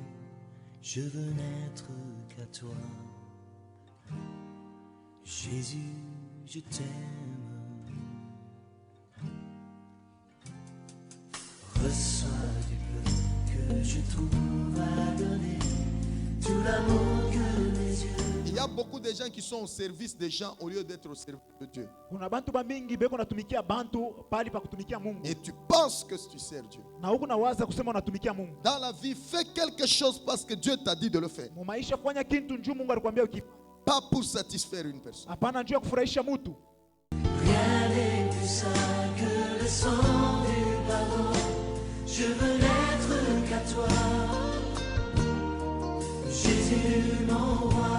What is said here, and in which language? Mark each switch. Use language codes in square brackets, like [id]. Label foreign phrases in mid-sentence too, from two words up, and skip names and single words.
[fr] Je veux n'être qu'à toi. Jésus, je t'aime. Reçois du peu que je trouve à donner, tout l'amour que mes yeux y a beaucoup de gens qui sont au service des gens au lieu d'être au service de Dieu. [sw] Kuna bantu bamingi beko natumikia bantu pali pa kutumikia Mungu. [fr] Et tu penses que tu sers Dieu. [sw] Na huku nawaza kusema unatumikia Mungu. [fr] Dans la vie, fais quelque chose parce que Dieu t'a dit de le faire. [sw] Mu maisha fanya kitu njoo Mungu alikwambia ukifanya. [fr] Pas pour satisfaire une personne. [sw] Hapana njoo kufurahisha mtu. [fr] Rien n'est plus sain que le sang du pardon. Je veux n'être qu'à toi, Jésus mon roi.